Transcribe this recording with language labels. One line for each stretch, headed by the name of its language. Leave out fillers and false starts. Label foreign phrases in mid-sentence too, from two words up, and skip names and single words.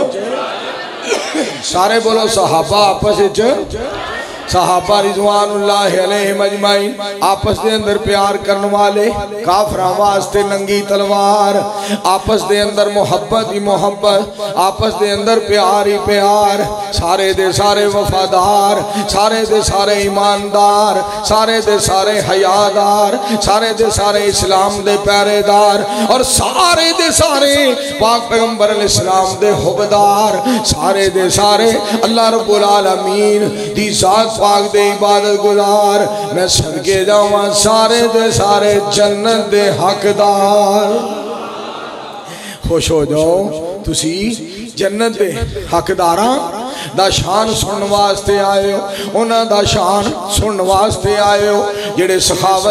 Punjabi: ਸਾਰੇ ਬੋਲੋ ਸਹਾਬਾ ਆਪਸ ਮੇਂ, ਸਹਾਬਾ
Arabic: رضوان الله عليهم أجمعين
Punjabi: ਆਪਸ ਕੇ ਅੰਦਰ ਪਿਆਰ ਕਰਨੇ ਵਾਲੇ, ਕਾਫ਼ਰਾਂ ਵਾਸਤੇ ਨੰਗੀ ਤਲਵਾਰ, ਆਪਸ ਕੇ ਅੰਦਰ ਮੁਹੱਬਤ ਹੀ ਮੁਹੱਬਤ, ਆਪਸ ਕੇ ਅੰਦਰ ਪਿਆਰ ਹੀ ਪਿਆਰ, ਸਾਰੇ ਦੇ ਸਾਰੇ ਵਫ਼ਾਦਾਰ, ਸਾਰੇ ਦੇ ਸਾਰੇ ਈਮਾਨਦਾਰ, ਸਾਰੇ ਦੇ ਸਾਰੇ ਹਯਾਦਾਰ, ਸਾਰੇ ਦੇ ਸਾਰੇ ਇਸਲਾਮ ਦੇ ਪਹਿਰੇਦਾਰ, ਔਰ ਸਾਰੇ ਦੇ ਸਾਰੇ ਪਾਕ ਪੈਗ਼ੰਬਰ ਇਸਲਾਮ ਦੇ ਹੁਬਦਾਰ, ਸਾਰੇ ਦੇ ਸਾਰੇ
Arabic: الله رب العالمين
Punjabi: ਦੀ ਜ਼ਾਤ ਪਾਕ ਦੇ ਇਬਾਦਤ ਗੁਜ਼ਾਰ। ਮੈਂ ਸਦਕੇ ਜਾਵਾਂ ਸਾਰੇ ਦੇ ਸਾਰੇ ਜੰਨਤ ਦੇ ਹੱਕਦਾਰ। ਖ਼ੁਸ਼ ਹੋ ਜਾਓ ਤੁਸੀ ਜੰਨਤ ਦੇ ਹੱਕਦਾਰਾਂ ਦਾ ਸ਼ਾਨ ਸੁਣਨੇ ਵਾਸਤੇ ਆਏ ਹੋ, ਉਨ੍ਹਾਂ ਦਾ ਸ਼ਾਨ ਸੁਣਨੇ ਵਾਸਤੇ ਆਏ ਹੋ ਜਿਹੜੇ ਸਖ਼ਾਵਤ